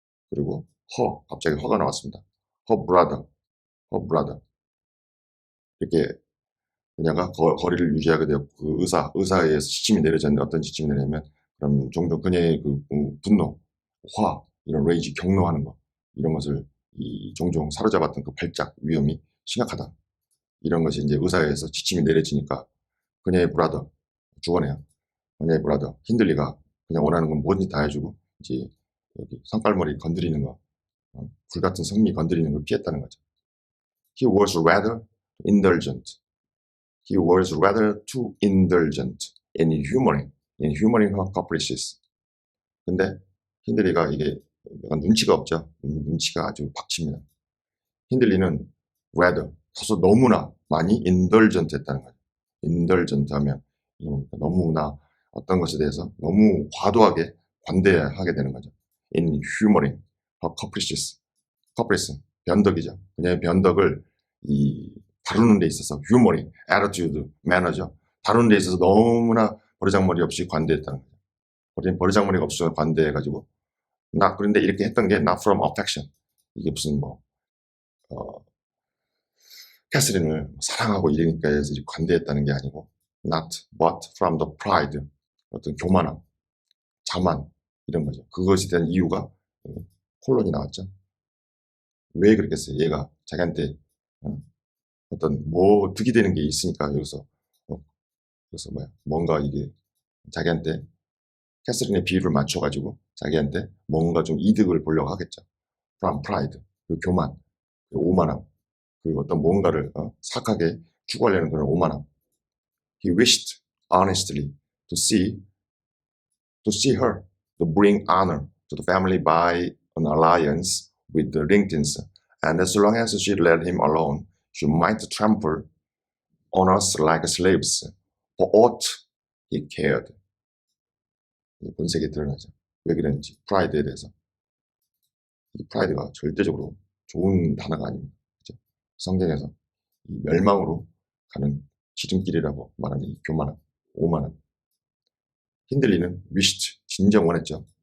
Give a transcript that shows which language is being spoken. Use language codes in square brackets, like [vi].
[ko] 그리고 갑자기 허가 나왔습니다. [en] her brother [ko] 이렇게 그녀가 거리를 유지하게 되었고 그 의사에 의해서 지침이 내려졌는데 어떤 지침이 내리냐면 그럼 종종 그녀의 그 분노, 이런 레이지 경로하는 거 이런 것을 종종 사로잡았던 그 발작 위험이 심각하다. 이런 것이 이제 의사에 의해서 지침이 내려지니까 그녀의 브라더 죽어내요. 그녀의 브라더 힌들리가 그냥 원하는 건 뭐든지 다 해주고 이제 여기 성깔머리 건드리는 거, 불같은 성미 건드리는 걸 피했다는 거죠. [en] He was rather indulgent. He was rather too indulgent in humoring her caprices. [ko] 근데 힌들리가 이게 약간 눈치가 없죠. 눈치가 아주 박칩니다. 힌들리는 rather 다소 너무나 많이 indulgent 했다는 거예요. indulgent 하면 너무나 어떤 것에 대해서 너무 과도하게 관대하게 되는 거죠. [en] in humoring her caprices. [ko] caprice 변덕이죠. 그녀의 변덕을 다루는 데 있어서 humoring, attitude, manner죠. 다루는 데 있어서 너무나 버르장머리 없이 관대했다는 거죠. 버르장머리가 없이 관대해가지고 그런데 이렇게 했던 게 [en] not from affection. [ko] 이게 무슨 캐서린을 사랑하고 이러니까 해서 관대했다는 게 아니고 [en] not but from the pride. [ko] 어떤 교만함, 자만 이런 거죠. 그것에 대한 이유가 콜론이 나왔죠. 왜 그랬겠어요? 얘가 자기한테 어떤 득이 되는 게 있으니까 여기서 뭔가 이게 자기한테 캐서린의 비율을 맞춰가지고 자기한테 뭔가 좀 이득을 보려고 하겠죠. [en] from pride, [ko] 그 교만, 그 오만함, 그 어떤 뭔가를 사악하게 추구하려는 그런 오만함. [en] He wished honestly to see her to bring honor to the family by an alliance with the Ringtons, and as long as she let him alone, she might trample on us like slaves for aught he cared. [ko] 본색이 드러나죠. 왜 그랬는지 프라이드에 대해서. 이 프라이드가 절대적으로 좋은 단어가 아닙니다. 그렇죠? 성경에서 이 멸망으로 가는 지름길이라고 말하는 이 교만함, 오만함. 힌들리는 wished, 진정 원했죠.